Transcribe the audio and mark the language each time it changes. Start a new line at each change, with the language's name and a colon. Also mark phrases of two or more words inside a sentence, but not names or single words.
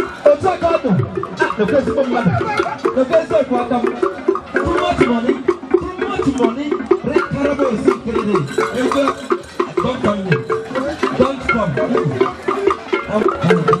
Igbo: Otu aka ọ dị. Ah, lekwa ezigbo mmadụ. Lekwa ezigbo mmadụ. Lekwa eziokwu aka m.
English: Too much money, too much money. Red Carabao is incredible. Ego. Don't come here. Don't come. I'm, I'm